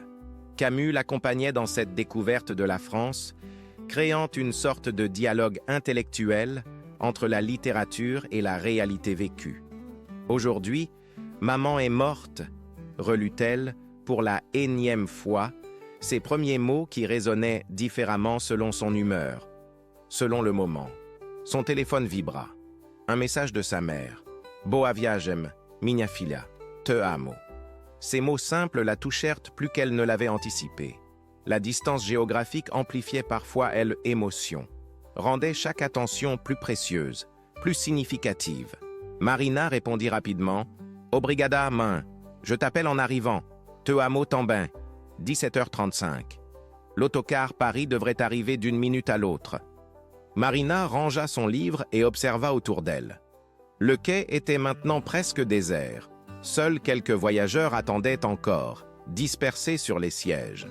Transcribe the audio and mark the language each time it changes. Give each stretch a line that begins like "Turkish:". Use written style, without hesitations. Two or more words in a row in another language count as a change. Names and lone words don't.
French: Camus l'accompagnait dans cette découverte de la France, créant une sorte de dialogue intellectuel entre la littérature et la réalité vécue. Aujourd'hui, maman est morte, relut-elle pour la énième fois, ses premiers mots qui résonnaient différemment selon son humeur, selon le moment. Son téléphone vibra. Un message de sa mère.
Portuguese: « Boa viagem, minha filha, te amo ».
French: Ces mots simples la touchèrent plus qu'elle ne l'avait anticipé. La distance géographique amplifiait parfois l'émotion, rendait chaque attention plus précieuse, plus significative. Marina répondit rapidement «
Portuguese: Obrigada, main,
French: je t'appelle en arrivant,
Portuguese: te amo também ».
French: 17h35. L'autocar Paris devrait arriver d'une minute à l'autre. Marina rangea son livre et observa autour d'elle. Le quai était maintenant presque désert. Seuls quelques voyageurs attendaient encore, dispersés sur les sièges.